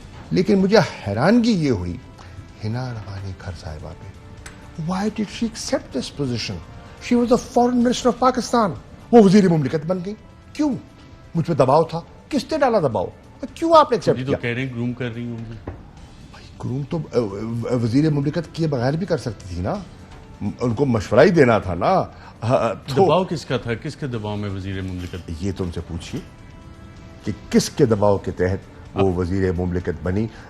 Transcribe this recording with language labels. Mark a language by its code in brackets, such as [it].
[ur] لیکن مجھے حیرانگی یہ ہوئی حنا روانی کھر صاحبہ پہ. [en] Why did she accept this position? She was the foreign minister of Pakistan. [ur] وہ وزیر مملکت بن گئی. کیوں؟ مجھ پہ دباؤ تھا. کس نے ڈالا دباؤ؟ کیوں آپ نے ایکسیپٹ کیا؟ تو کہہ رہے ہیں گروم کر رہی ہوں گی. گروم تو وزیر مملکت کیے بغیر بھی کر سکتی تھی نا، ان کو مشورہ ہی دینا تھا نا. دباؤ کس کا تھا؟ کس کے دباؤ میں وزیر مملکت؟ یہ تم سے پوچھیے کہ کس کے دباؤ کے تحت وہ وزیر مملکت بنی.